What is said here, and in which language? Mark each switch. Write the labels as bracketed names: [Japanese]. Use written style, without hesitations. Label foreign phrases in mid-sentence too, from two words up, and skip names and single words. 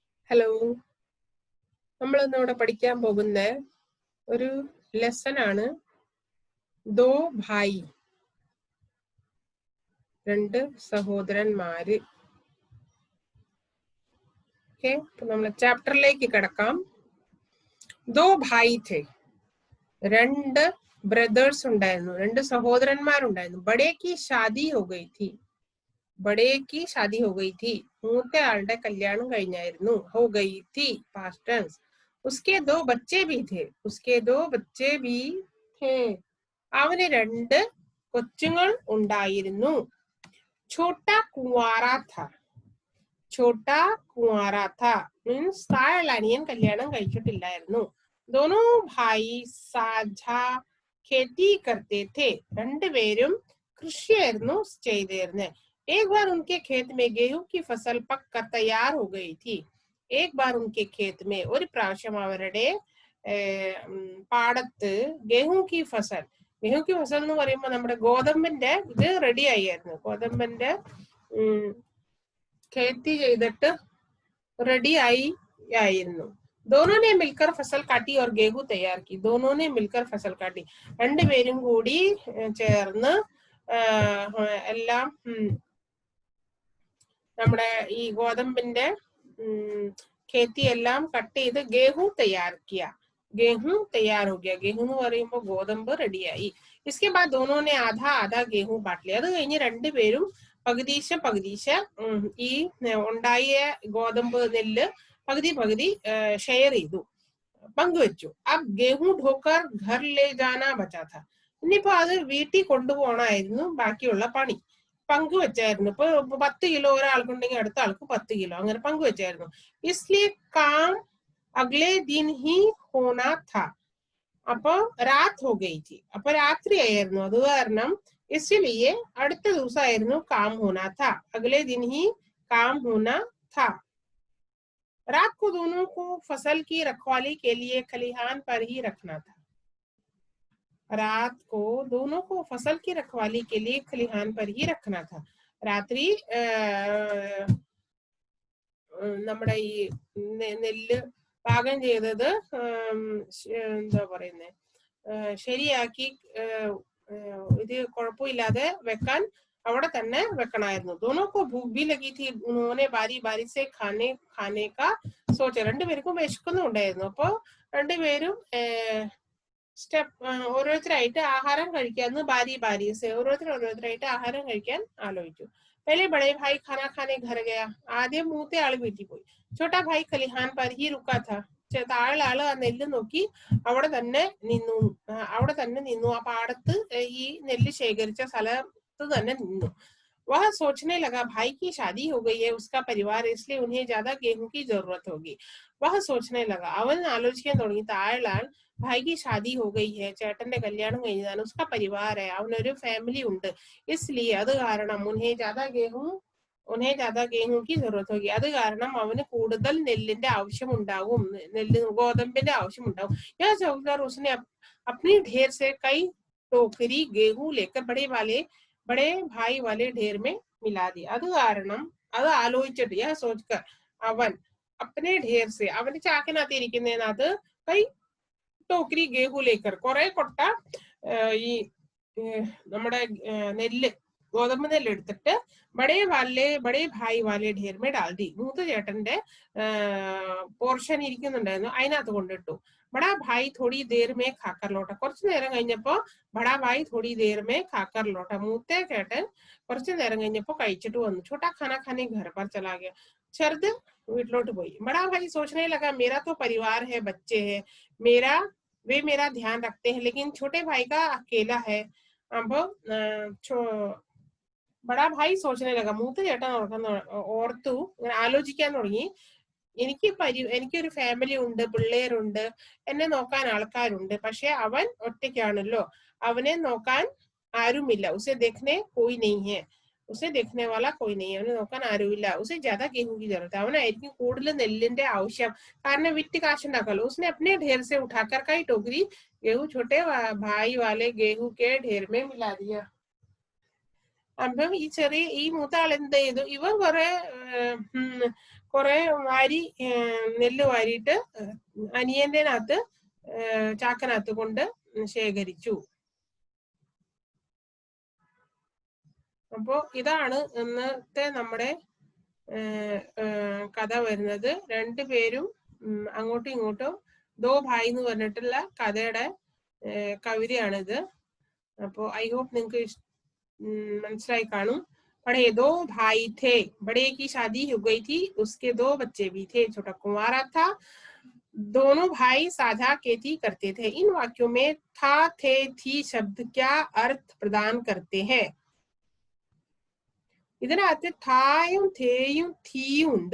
[Malayalam] ഹലോ, നമ്മളിന്ന് ഇവിടെ പഠിക്കാൻ പോകുന്ന ഒരു ലെസൺ ആണ് ദോ ഭായി, രണ്ട് സഹോദരന്മാര്. ഓക്കെ, അപ്പൊ നമ്മളെ ചാപ്റ്ററിലേക്ക് കിടക്കാം. [Hindi] दो भाई थे, [Malayalam] രണ്ട് ബ്രദേഴ്സ് ഉണ്ടായിരുന്നു, രണ്ട് സഹോദരന്മാരുണ്ടായിരുന്നു. [Hindi] ബഡേ की शादी हो गई थी, ബഡേ की शादी हो गई थी, [Malayalam] മൂത്ത ആളുടെ കല്യാണം കഴിഞ്ഞായിരുന്നു. [Hindi] हो गई थी [English] past tense. [Hindi] उसके दो बच्चे भी थे, उसके दो बच्चे भी थे, [Malayalam] അവന് രണ്ട് കൊച്ചുങ്ങൾ ഉണ്ടായിരുന്നു. [Hindi] छोटा कुंवारा था, छोटा कुंवारा था [Malayalam] മീൻസ് താഴെയുള്ള അനിയൻ കല്യാണം കഴിച്ചിട്ടില്ലായിരുന്നു. [Hindi] दोनों भाई साझा खेती करते थे, [Malayalam] രണ്ടുപേരും കൃഷിയായിരുന്നു ചെയ്തിരുന്നത്. [Hindi] एक बार उनके खेत में गेहूं की फसल पक कर तैयार हो गई थी, एक बार उनके खेत में [Malayalam] ഒരു പ്രാവശ്യം അവരുടെ പാടത്ത് [Hindi] गेहूं की फसल, गेहूं की फसल [Malayalam] എന്ന് പറയുമ്പോൾ നമ്മുടെ ഗോതമ്പിന്റെ ഇത് റെഡി ആയിരുന്നു. ഗോതമ്പിന്റെ खेती ചെയ്തിട്ട് റെഡി ആയിരുന്നു. [Hindi] दोनों ने मिलकर फसल काटी और गेहूं तैयार की, दोनों ने मिलकर फसल काटी, [Malayalam] രണ്ടുപേരും കൂടി ചേർന്ന് എല്ലാം നമ്മുടെ ഈ ഗോതമ്പിന്റെ खेती എല്ലാം കട്ട് ചെയ്ത് [Hindi] गेहूं तैयार किया, गेहूं तैयार हो गया. [Malayalam] गेहूं എന്ന് പറയുമ്പോൾ ഗോതമ്പ് റെഡിയായി. [Hindi] इसके बाद दोनों ने आधा आधा गेहूं बांट लिया, [Malayalam] അത് കഴിഞ്ഞ് രണ്ടുപേരും പകുതിശ ഈ ഉണ്ടായ ഗോതമ്പ് നെല്ല് പകുതി ഷെയർ ചെയ്തു, പങ്കുവെച്ചു. अब गेहूं ढोकर घर ले जाना बचा था, ഇനിയിപ്പോ അത് വീട്ടിൽ കൊണ്ടുപോകണമായിരുന്നു ബാക്കിയുള്ള പണി. പങ്കുവെച്ചായിരുന്നു. ഇപ്പൊ 10 കിലോ ഒരാൾക്കുണ്ടെങ്കിൽ അടുത്ത ആൾക്ക് 10 കിലോ അങ്ങനെ പങ്കുവെച്ചായിരുന്നു. [Hindi] इसलिए काम अगले दिन ही होना था, [Malayalam] അപ്പൊ [Hindi] रात हो गई थी, [Malayalam] അപ്പൊ രാത്രിയായിരുന്നു. അത് കാരണം [Hindi] इसलिए [Malayalam] അടുത്ത ദിവസമായിരുന്നു [Hindi] काम होना था, अगले दिन ही काम होना था. रात को दोनों को फसल की रखवाली के लिए खलिहान पर ही रखना था, रात को दोनों को फसल की रखवाली के लिए खलिहान पर ही रखना था. [Malayalam] രാത്രി നമ്മുടെ ഈ നെല്ല് പാകം ചെയ്തത് എന്താ പറയുന്നേ ശരിയാക്കി ഇത് കുഴപ്പമില്ലാതെ വെക്കാൻ അവിടെ തന്നെ വെക്കണമായിരുന്നു. [Hindi] दोनों को भूख भी लगी थी, उन्होंने बारी बारी से खाने का सोचा, [Malayalam] രണ്ടുപേർക്കും വിശക്കുന്നുണ്ടായിരുന്നു. അപ്പൊ രണ്ടുപേരും ഓരോരുത്തരായിട്ട് ആഹാരം കഴിക്കാന്ന് [Hindi] बारी से [Malayalam] ഓരോരുത്തരായിട്ട് ആഹാരം കഴിക്കാൻ ആലോചിച്ചു. [Hindi] पहले बड़े भाई खाना खाने घर गया, [Malayalam] ആദ്യം മൂത്ത ആള് വീട്ടിൽ പോയി. [Hindi] छोटा भाई खलिहान पर ही रुका था, [Malayalam] താഴെ ആള് ആ നെല്ല് നോക്കി അവിടെ തന്നെ നിന്നു, ആ പാടത്ത് ഈ നെല്ല് ശേഖരിച്ച സ്ഥലത്ത് തന്നെ നിന്നു. [Hindi] वह सोचने लगा भाई की शादी हो गई है, उसका परिवार, इसलिए उन्हें ज्यादा गेहूं की जरूरत होगी. वह सोचने लगा, [Malayalam] അവൻ ആലോചിക്കാൻ തുടങ്ങി. താഴെയാൾ [Hindi] भाई की शादी हो गई है, [Malayalam] ചേട്ടന്റെ കല്യാണം കഴിഞ്ഞതാണ്, [Hindi] उसका परिवार है, [Malayalam] അവനൊരു ഫാമിലി ഉണ്ട്, [Hindi] इसलिए [Malayalam] അത് കാരണം [Hindi] उन्हें ज्यादा गेहूं की जरूरत होगी, [Malayalam] അത് കാരണം അവന് കൂടുതൽ നെല്ലിന്റെ ആവശ്യമുണ്ടാകും, ഗോതമ്പിന്റെ ആവശ്യമുണ്ടാകും. [Hindi] यह सोचकर उसने अपनी ढेर से कई टोकरी गेहूं लेकर बड़े भाई वाले ढेर में मिला दिया. [Malayalam] അത് കാരണം അത് ആലോചിച്ചിട്ട് [Hindi] यह सोचकर [Malayalam] അവൻ [Hindi] अपने ढेर से [Malayalam] അവന്റെ ചാക്കിനകത്ത് ഇരിക്കുന്നതിനകത്ത് [Hindi] कई टोकरी गेहूं लेकर [Malayalam] കുറെ കൊട്ട ഈ നമ്മുടെ നെല്ല് ഗോതമ്പ് നെല്ല് എടുത്തിട്ട് [Hindi] बड़े भाई वाले ढेर में डाल दी, [Malayalam] മൂത്ത ചേട്ടന്റെ പോർഷൻ ഇരിക്കുന്നുണ്ടായിരുന്നു, അതിനകത്ത് കൊണ്ടിട്ടു. [Hindi] बड़ा भाई थोड़ी देर में खाकर लौटा, [Malayalam] കുറച്ചു നേരം കഴിഞ്ഞപ്പോ [Hindi] बड़ा भाई थोड़ी देर में खाकर लौटा, [Malayalam] മൂത്ത ചേട്ടൻ കുറച്ചു നേരം കഴിഞ്ഞപ്പോ കഴിച്ചിട്ട് വന്നു. [Hindi] छोटा खाना खाने घर पर चला गया, [Malayalam] ചെറുത് വീട്ടിലോട്ട് പോയി. [Hindi] बड़ा भाई सोचने लगा मेरा तो परिवार है, बच्चे है, वे मेरा ध्यान रखते हैं, लेकिन छोटे भाई का अकेला है. अब बड़ा भाई सोचने लगा, [Malayalam] മൂത്ത ചേട്ടൻ ഓർത്തു, ആലോചിക്കാൻ തുടങ്ങി, എനിക്കൊരു ഫാമിലി ഉണ്ട്, പിള്ളേരുണ്ട്, എന്നെ നോക്കാൻ ആൾക്കാരുണ്ട്, പക്ഷെ അവൻ ഒറ്റയ്ക്കാണല്ലോ, അവനെ നോക്കാൻ ആരുമില്ല. [Hindi] उसे देखने कोई नहीं है, उसे देखने वाला कोई नहीं है, [Malayalam] അവനെ നോക്കാൻ ആരുമില്ല. [Hindi] उसे ज्यादा गेहूं की जरूरत है, [Malayalam] അവനായിരിക്കും കൂടുതൽ നെല്ലിന്റെ ആവശ്യം, കാരണം വിറ്റ് കാശുണ്ടാക്കാലോ. [Hindi] उसने अपने ढेर से उठाकर कई टोकरी गेहूं छोटे भाई वाले गेहूं के ढेर में मिला दिया. [Malayalam] അപ്പം ഈ ചെറിയ ഈ മൂത്ത ആൾ എന്ത് ചെയ്തു, ഇവൻ കുറെ നെല്ല് വാരിയിട്ട് അനിയന്റെ ചാക്കനകത്ത് കൊണ്ട് ശേഖരിച്ചു. അപ്പോ ഇതാണ് ഇന്നത്തെ നമ്മുടെ കഥ വരുന്നത്. രണ്ടുപേരും അങ്ങോട്ടും ഇങ്ങോട്ടും ദോ ഭായ് എന്ന് പറഞ്ഞിട്ടുള്ള കഥയുടെ കവിതയാണിത്. അപ്പോ [English] I hope [Malayalam] നിങ്ങൾക്ക് മനസ്സിലായി കാണും. [Hindi] बड़े दो भाई थे, बड़े की शादी हो गई थी, उसके 2 बच्चे भी थे, छोटा कुंवारा था, दोनों भाई साझा खेती करते थे। इन वाक्यों में था, थे, थी शब्द क्या अर्थ प्रदान करते हैं? [Malayalam] ഇതിനകത്ത് ഥായും തേയും തീയും ഉണ്ട്.